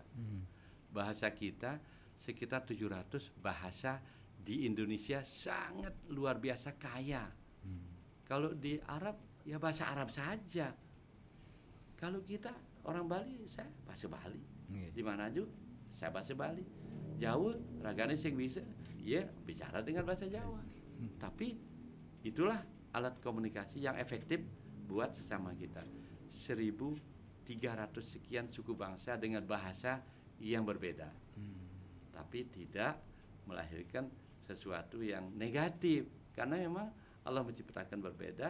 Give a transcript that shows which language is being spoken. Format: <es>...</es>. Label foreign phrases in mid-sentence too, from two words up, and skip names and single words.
<id>Bahasa kita sekitar 700 bahasa di Indonesia, sangat luar biasa kaya. Kalau di Arab ya bahasa Arab saja. Kalau kita orang Bali, saya bahasa Bali. Di mana aja saya bahasa Bali. Jawa</id> <ban>ragane sing bisa,</ban> <id>ya bicara dengan bahasa Jawa. Tapi itulah alat komunikasi yang efektif buat sesama kita. 1.300 sekian suku bangsa dengan bahasa yang berbeda. Tapi tidak melahirkan sesuatu yang negatif, karena memang Allah menciptakan berbeda.</id>